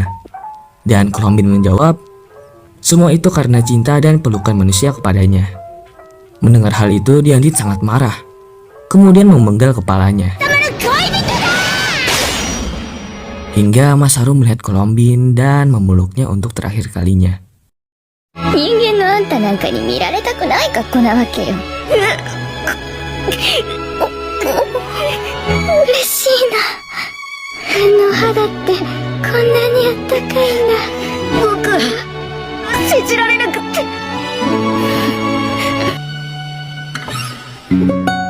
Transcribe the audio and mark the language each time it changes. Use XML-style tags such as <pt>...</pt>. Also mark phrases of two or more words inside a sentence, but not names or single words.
<id>Dan Colombine menjawab, semua itu karena cinta dan pelukan manusia kepadanya. Mendengar hal itu, Diantin sangat marah, kemudian memenggal kepalanya. Hingga Masaru melihat Colombine dan memeluknya untuk terakhir kalinya.</id> <ja>人間のあんたなんかに見られたくない格好なわけよ。嬉しいな。の肌ってこんなにあったかいんだ。僕、信じられなくって。</ja>